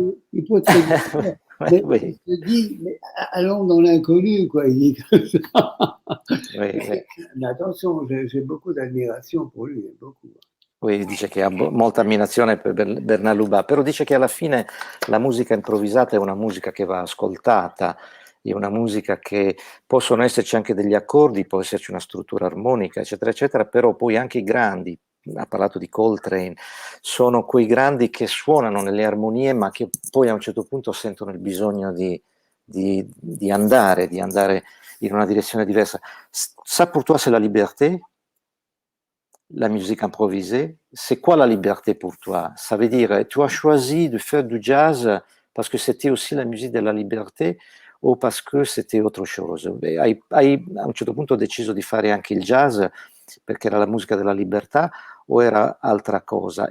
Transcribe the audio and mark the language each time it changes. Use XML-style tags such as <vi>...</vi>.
<fr>il peut très bien faire, mais il oui, se dit, mais allons dans l'inconnu, quoi. Il dit comme ça. oui, oui. Mais attention, j'ai beaucoup d'admiration pour lui, beaucoup.</fr> <it>Lui dice che ha molta ammirazione per Bernard Lubat, però dice che alla fine la musica improvvisata è una musica che va ascoltata, è una musica che possono esserci anche degli accordi, può esserci una struttura armonica, eccetera, eccetera, però poi anche i grandi, ha parlato di Coltrane, sono quei grandi che suonano nelle armonie, ma che poi a un certo punto sentono il bisogno di andare in una direzione diversa.</it> <fr>Ça pour toi, c'est la liberté? La musique improvisée, c'est quoi la liberté pour toi? Ça veut dire, tu as choisi de faire du jazz parce que c'était aussi la musique</fr> <it>della</it> <fr>liberté</fr> <it>o</it> <fr>parce que c'était autre chose?</fr> <it>Hai a un certo punto deciso di fare anche il jazz perché era la musica della libertà o era altra cosa?</it>